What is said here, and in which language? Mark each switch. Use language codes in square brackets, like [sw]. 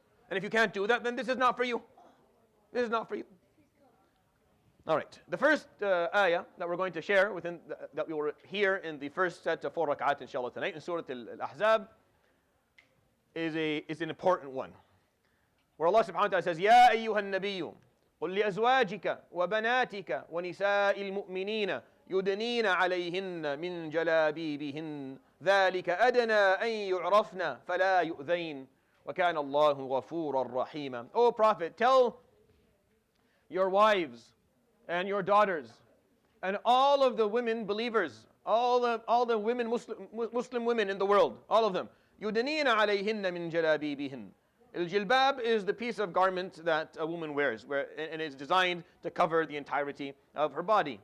[en] And if you can't do that, then this is not for you. This is not for you. All right. The first ayah that we're going to share that we will hear in the first set of 4 rak'at inshallah tonight in Surah Al-Ahzab is an important one. Where Allah subhanahu wa ta'ala says, [ar] يَا أَيُّهَا النَّبِيُّ قُلْ لِأَزْوَاجِكَ وَبَنَاتِكَ وَنِسَاءِ الْمُؤْمِنِينَ يُدْنِينَ عَلَيْهِنَّ مِنْ جَلَابِيبِهِنَّ ذَلِكَ أَدْنَىٰ أَن يُعْرَفْنَ فَلَا يُؤْذَيْنَ وَكَانَ اللَّهُ غَفُورًا رَحِيمًا. [en] O Prophet, tell your wives and your daughters and all of the women believers, all the women Muslim women in the world, all of them, [ar] يُدْنِينَ عَلَيْهِنَّ مِنْ جَلَابِيبِهِنَّ. [en] Al-jilbab is the piece of garment that a woman wears, and it's designed to cover the entirety of her body.